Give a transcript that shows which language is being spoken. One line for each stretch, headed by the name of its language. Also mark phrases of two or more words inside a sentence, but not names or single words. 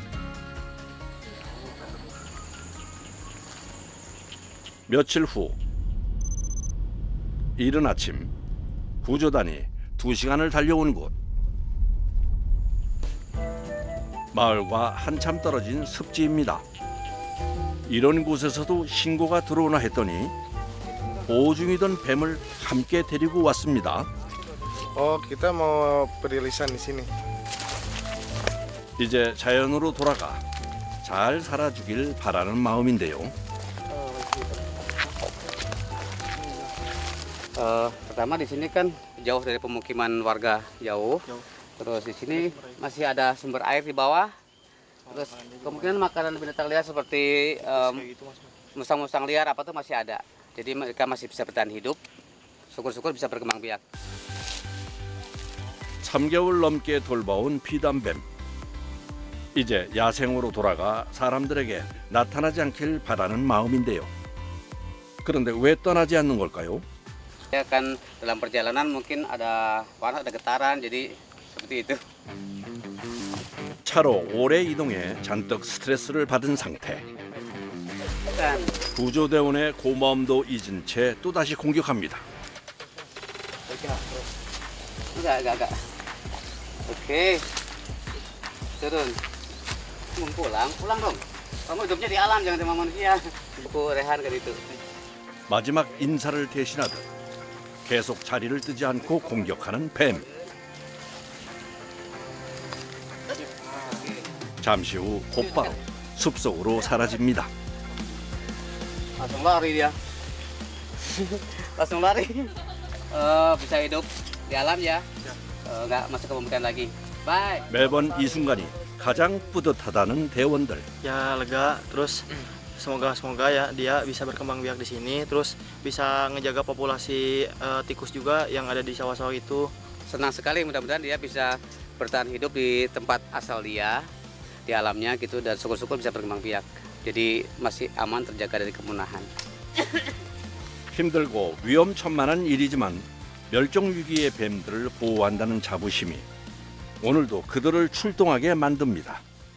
Korean: 며칠 후 이른 아침 구조단이 2시간을 달려온 곳. 마을과 한참 떨어진 습지입니다. 이런 곳에서도 신고가 들어오나 했더니 보호 중이던 뱀을 함께 데리고 왔습니다.
Indonesian: kita mau perilisan di sini.
Korean: 이제 자연으로 돌아가 잘 살아주길 바라는 마음인데요.
Indonesian: Pertama di sini kan jauh dari pemukiman warga, jauh. Terus di sini masih ada sumber air di bawah. Terus kemungkinan makanan binatang liar seperti musang-musang liar apa tuh masih ada. Jadi mereka masih bisa bertahan hidup. Syukur-syukur bisa berkembang biak.
Korean: 3개월 넘게 돌봐온 피담뱀. 이제 야생으로 돌아가 사람들에게 나타나지 않길 바라는 마음인데요. 그런데 왜 떠나지 않는 걸까요?
Indonesian: Ya kan dalam perjalanan mungkin ada panas, ada getaran, jadi seperti itu.
Korean: 차로 오래 이동해 잔뜩 스트레스를 받은 상태.
Indonesian: Kan.
Korean: 구조대원의 고마움도 잊은 채 또다시 공격합니다.
Indonesian: Enggak. Oke. Turun. Pulang dong. Kamu hidupnya di alam, jangan sama manusia. Aku rehan kan itu.
Korean: 마지막 인사를 대신하듯 계속 자리를 뜨지 않고 공격하는 뱀. 잠시 후 곧바로 숲속으로 사라집니다.
Indonesian: Langsung lari dia. Langsung lari. Bisa hidup di alam ya. Nggak masuk ke permukaan lagi. Bye.
Korean: 매번 이 순간이 가장 뿌듯하다는 대원들.
Indonesian: Ya lega, terus semoga ya dia bisa berkembang biak di sini, terus bisa ngejaga populasi tikus juga yang ada di sawah-sawah itu. Senang sekali, mudah-mudahan dia bisa bertahan hidup di tempat asal dia, di alamnya gitu, dan syukur-syukur bisa berkembang biak. Jadi masih aman, terjaga dari kepunahan.
Korean: 힘들고 위험천만한 일이지만 멸종 위기의 뱀들을 보호한다는 자부심이 오늘도 그들을 출동하게 만듭니다.